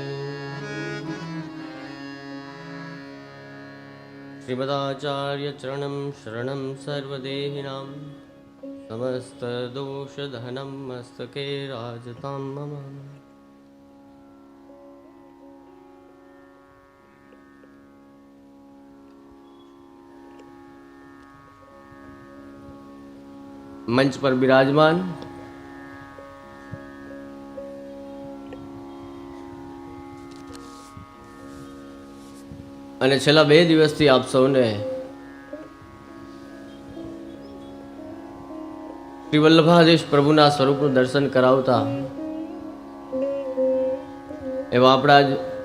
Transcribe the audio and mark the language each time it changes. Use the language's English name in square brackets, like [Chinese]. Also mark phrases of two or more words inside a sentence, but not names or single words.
[Sanskrit] श्रीमदाचार्यचरणं शरणं सर्वदेहिनां समस्तदोषधनं मस्तके राजतां मम। [Hindi] मंच पर विराजमान [Gujarati] અને છેલ્લા 2 દિવસથી આપ સૌને શ્રી વલ્લભાધીશ પ્રભુના સ્વરૂપનું દર્શન કરાવતા એવા આપણા જ